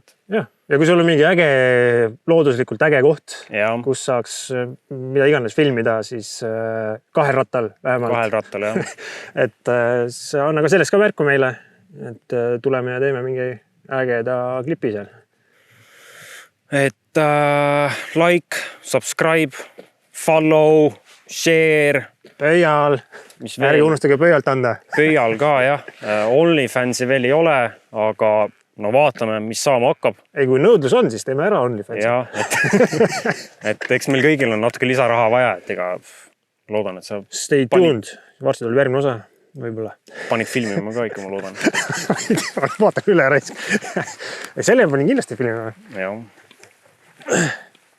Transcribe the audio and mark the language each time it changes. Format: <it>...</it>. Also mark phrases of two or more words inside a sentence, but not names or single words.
<et>Ja kui sul on mingi looduslikult äge koht, kus saaks mida iganes filmida, siis kahel rattal vähemalt. Kahel rattal, jah. Et anna ka sellest ka märku meile, et tuleme ja teeme mingi ägeda klipi seal.</et> <en>Et like, subscribe, follow, share.</en> <et>Pöial. Ärge unustage pöialt anda. Pöial ka, jah. OnlyFansi veel ei ole, aga no vaatame, mis saama hakkab. Ei, kui nõudlus on, siis teeme ära OnlyFansi. Ja, et eks meil kõigil on natuke lisaraha vaja, et ega loodan, et sa...</et> <en>Stay tuned.</en> <et>Varsti tuleb järgmine osa. Võib-olla. Panid filmima ka ikka, ma loodan. Vaatan üle raisk. Selle panin kindlasti filmima. Jah.</et>